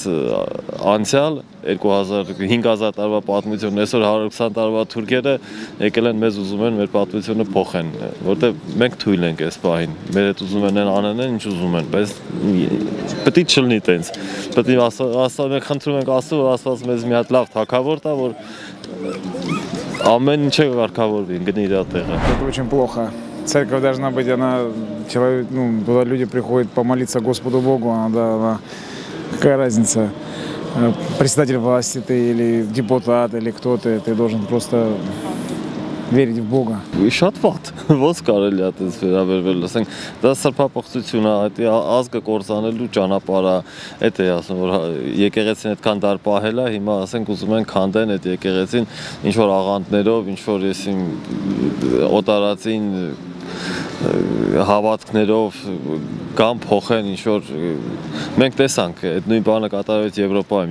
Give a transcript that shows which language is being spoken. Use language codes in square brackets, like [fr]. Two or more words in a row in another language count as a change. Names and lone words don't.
[hy] անցյալ 5000 տարվա պատմություն, այսօր 120 տարվա թուրքերը եկել են մեզ ուզում են մեր պատմությունը փոխեն, որտեղ մենք թույլ ենք այս պահին, մեր հետ ուզում են անեն ինչ ուզում են, բայց պետք է չլինի տենց, պետք է ասած մենք խնդրում ենք Աստծո, որ Աստված մեզ մի հատ լավ թագավոր տա, որ ամեն ինչը կարգավորվի, գնի իր տեղը։ [ru] Это очень плохо. Церковь должна быть, туда люди приходят помолиться Господу Богу, какая разница, председатель власти ты или депутат, или кто ты должен просто верить в Бога. [hy] Շատ վատ, ոնց կարելի է այդպես վերաբերվել, ասենք, դա սրբապղծություն է, այդ ազգը կործանելու ճանապարհ է, դա է ասում, որ եկեղեցին այդքան դար պահել է, հիմա ասենք ուզում են քանդեն այդ եկեղեցին ինչ որ աղանդներով, ինչ որ եսիմ օտարածին հավատքներով կամ փոխեն ինչ որ մենք տեսանք այդ նույն բանը կատարվեց Եվրոպայում,